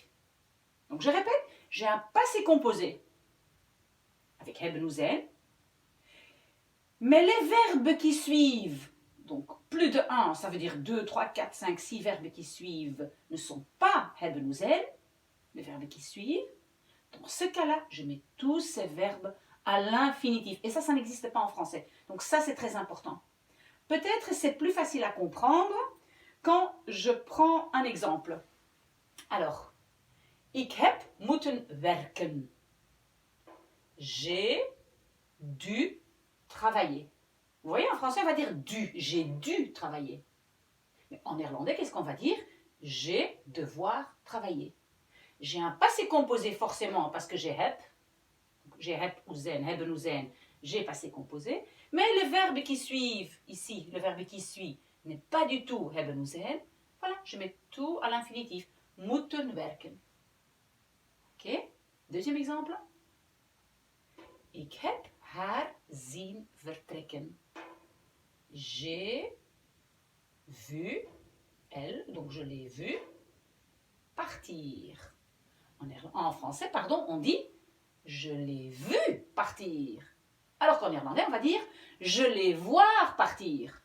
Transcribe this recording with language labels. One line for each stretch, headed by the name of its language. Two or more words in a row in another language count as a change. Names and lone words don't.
French: Donc je répète, j'ai un passé composé avec hebben ou zijn, mais les verbes qui suivent, donc plus de 1, ça veut dire 2, 3, 4, 5, 6 verbes qui suivent, ne sont pas hebben ou zijn, les verbes qui suivent. Dans ce cas-là, je mets tous ces verbes à l'infinitif. Et ça n'existe pas en français. Donc ça, c'est très important. Peut-être c'est plus facile à comprendre quand je prends un exemple. Alors,
Dutch: ik heb moeten werken.
French: J'ai dû travailler. Vous voyez, en français, on va dire dû. J'ai dû travailler. Mais en néerlandais, qu'est-ce qu'on va dire? J'ai devoir travailler. J'ai un passé composé forcément parce que j'ai heb ou zijn, hebben ou zijn, j'ai passé composé. Mais le verbe qui suit ici, le verbe qui suit, n'est pas du tout hebben ou zijn. Voilà, je mets tout à l'infinitif.
Dutch: Moeten werken.
French: Ok? Deuxième exemple.
Dutch: Ik heb haar zien vertrekken.
French: J'ai vu elle, donc je l'ai vue partir. En français, pardon, on dit je l'ai vu partir. Alors qu'en néerlandais, on va dire je l'ai voir partir.